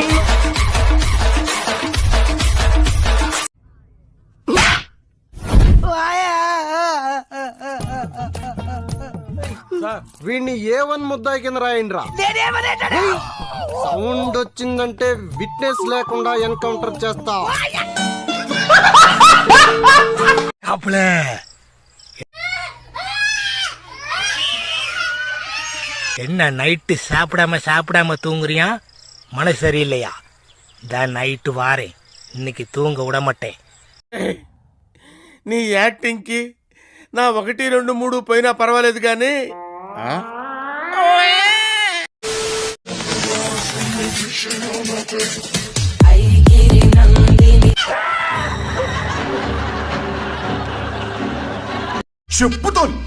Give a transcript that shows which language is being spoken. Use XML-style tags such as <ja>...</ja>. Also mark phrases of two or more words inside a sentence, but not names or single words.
<te>వీడిని ఏ1 ముద్దాయి కింద రాయండిరా. సౌండ్ వచ్చిందంటే విట్నెస్ లేకుండా ఎన్కౌంటర్ చేస్తా.</te> <ta>என்ன நைட்டு சாப்பிடாம தூங்குறியா? மனசு சரியில்லையா? தான் நைட்டு வாரேன், இன்னைக்கு தூங்க விட மாட்டேன்.</ta> <te>నీ యాక్టింగ్ కి నా 1, 2, 3 పోయినా పర్వాలేదు కానీ చెప్పుతో</te>